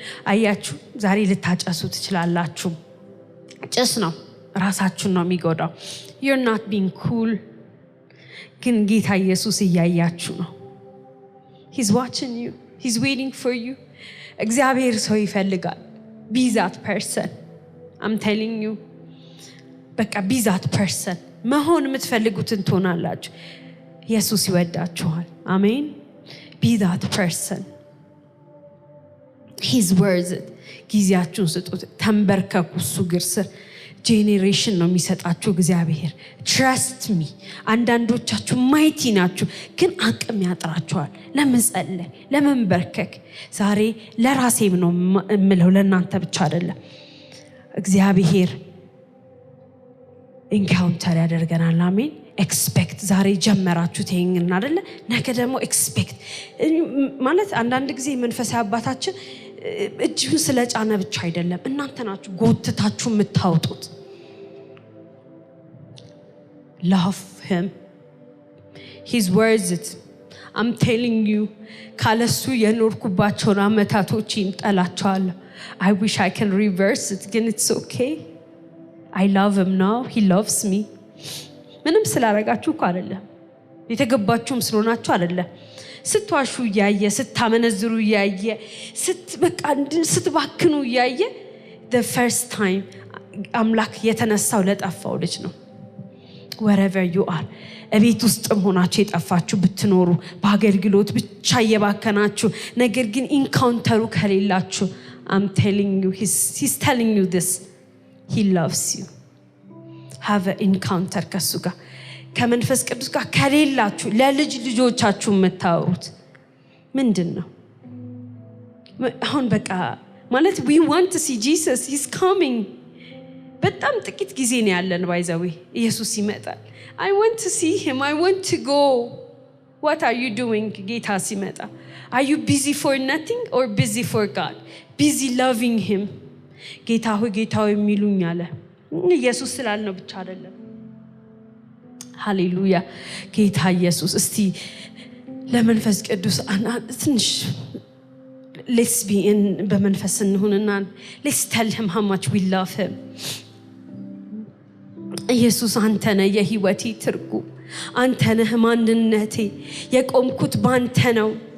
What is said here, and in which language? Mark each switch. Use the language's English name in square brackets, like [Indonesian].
[Amharic] አያችሁ ዛሬ ልታጨሱ ትችላላችሁ። ጭስ ነው ራሳችሁን ነው የሚጎዳው። [English] you're not being cool [Amharic] ግን ጌታ ኢየሱስ እያያችሁ ነው። [English] he's watching you, he's waiting for you። [Amharic] እግዚአብሔር ሰው ይፈልጋል። [English] be that person. I'm telling you [Amharic] በቃ [English] be that person [Amharic] መሆን የምትፈልጉትን ትሆናላችሁ። ኢየሱስ ይወዳችኋል። አሜን። be that person. [English] he's worth it። [Amharic] ጊዜያችሁን ስጡት፣ ተንበርከኩ እሱ እግር ስር። ጄኔሬሽን ነው የሚሰጣችሁ እግዚአብሔር። [English] trust me። [Amharic] አንዳንዶቻችሁ ማይቲ ናችሁ ግን አቅም ያጥራችኋል ለመጸለይ ለመንበርከክ። ዛሬ ለራሴም ነው የምለው ለእናንተ ብቻ አይደለም። እግዚአብሔር ኢንካውንተር ያደርገናል። አሜን። ኤክስፔክት ዛሬ ጀመራችሁት ይሄን አይደለ? ነገ ደግሞ ኤክስፔክት ማለት አንዳንድ ጊዜ መንፈሳዊ አባታችን እጅን ስለጫነ ብቻ አይደለም፣ እናንተ ናችሁ ጎትታችሁ የምታውጡት። [English] love him, he's worth it. I'm telling you [Amharic] ካለሱ የኖርኩባቸውን አመታቶች ይንጠላቸዋለሁ። [English] I wish I can reverse it [Amharic] ግን [English] it's okay. I love him now, he loves me። [Amharic] ምንም ስላረጋችሁ እኮ አይደለም፣ የተገባችሁም ስለሆናችሁ አይደለም። ስትዋሹ እያየ፣ ስታመነዝሩ እያየ፣ ስትባክኑ እያየ [English] the first time [Amharic] አምላክ የተነሳው ለጠፋው ልጅ ነው። [English] wherever you are [Amharic] እቤት ውስጥም ሆናችሁ የጠፋችሁ ብትኖሩ፣ በአገልግሎት ብቻ እየባከናችሁ ነገር ግን ኢንካውንተሩ ከሌላችሁ [English] I'm telling you he's telling you this. he loves you. have an encounter [Amharic] ከሱ ጋር ከመንፈስ ቅዱስ ጋር ከሌላችሁ ለልጅ ልጆቻችሁ የምታወሩት ምንድነው? አሁን በቃ ማለት [English] we want to see Jesus, he's coming። [Amharic] በጣም ጥቂት ጊዜ ነው ያለን ባይዘው ኢየሱስ ይመጣል። [English] I want to see him, I want to go. what are you doing [Amharic] ጌታ ሲመጣ? [English] are you busy for nothing or busy for God? busy loving him። [Amharic] ጌታ ሆይ ጌታ ሆይ የሚሉኝ አለ ኢየሱስ ስላልነው ብቻ አይደለም። ሃሌሉያ ጌታ ኢየሱስ። እስቲ ለመንፈስ ቅዱስ ትንሽ [English] let's be in [Amharic] በመንፈስ እንሁንና [English] let's tell him how much we love him። [Amharic] ኢየሱስ አንተ ነህ የህይወቴ ትርጉም፣ አንተ ነህ ማንነቴ፣ የቆምኩት ባንተ ነው።